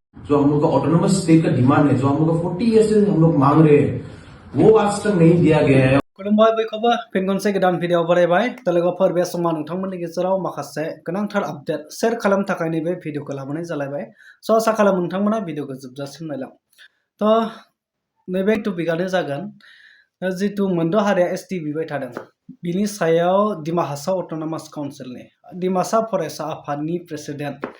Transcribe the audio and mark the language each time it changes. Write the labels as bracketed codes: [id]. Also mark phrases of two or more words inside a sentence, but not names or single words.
[hi] जो हम लोग का [en] autonomous state [hi] का डिमांड है, जो हम लोग का 40 ईयर से हम लोग मांग रहे हैं, वो आज तक नहीं दिया गया है। [brx] खुलुमबाय बयखौबो फिन खनसे गोदान भिडिअ बरायबाय दा लोगोफोर बे समाव नोंथांमोननि गेजेराव माखासे गोनांथार [en] update share [brx] खालामनो थाखाय नैबे भिडिअखौ लाबोनाय जालायबाय। स' आसा खालामो नोंथांमोना भिडिअखौ जोबजासिम नायलां। थ' नैबे टपिकआनो जागोन जितु मोनद' हारिया एसटि बिबाय थादों बिनि सायाव डिमा हासाव [en] autonomous council-नि [brx] डिमासा फरायसा आफादनि प्रेसिडेन्ट